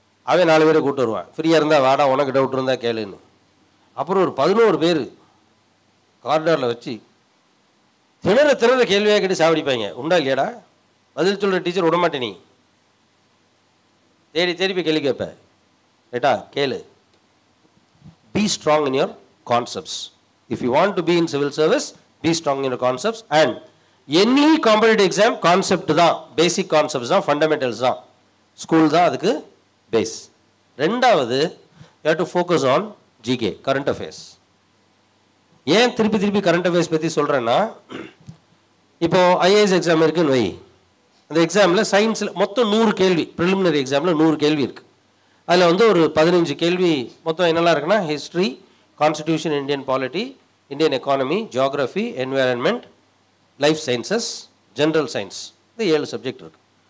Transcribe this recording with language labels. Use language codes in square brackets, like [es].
[ta] அவன் 4 பேரை கூப்பிட்டு வருவான், ஃப்ரீயாக இருந்தால் வாடா, உனக்கு டவுட் இருந்தால் கேளுன்னு. அப்புறம் ஒரு 11 பேர் காரிடாரில் வச்சு திணற கேள்வியாக கேட்டு சாவடிப்பாங்க. உண்டா இல்லையாடா? பதில் சொல்கிற டீச்சர் விடமாட்டே, நீ தேடி போய் கேள்வி கேட்ப. ரைட்டா? கேளு. [en] Be strong in your concepts. If you want to be in civil service, be strong in your concepts. And any competitive exam, concept தான், basic concepts தான், fundamentals தான். [ta] School தான் அதுக்கு base. ரெண்டாவது, [en] you have to focus on GK, current affairs. [ta] ஏன் திருப்பி current affairs பற்றி சொல்கிறேன்னா, இப்போ ஐஏஎஸ் எக்ஸாம் இருக்குன்னு வை. அந்த எக்ஸாமில் சயின்ஸில் மொத்தம் 100 கேள்வி, ப்ரிலிமினரி எக்ஸாமில் 100 கேள்வி இருக்குது. அதில் வந்து ஒரு 15 கேள்வி மொத்தம் என்னெல்லாம் இருக்குன்னா, history, constitution, Indian polity, Indian economy, geography, environment, life sciences, general science. இந்த 7 சப்ஜெக்ட் இருக்குது.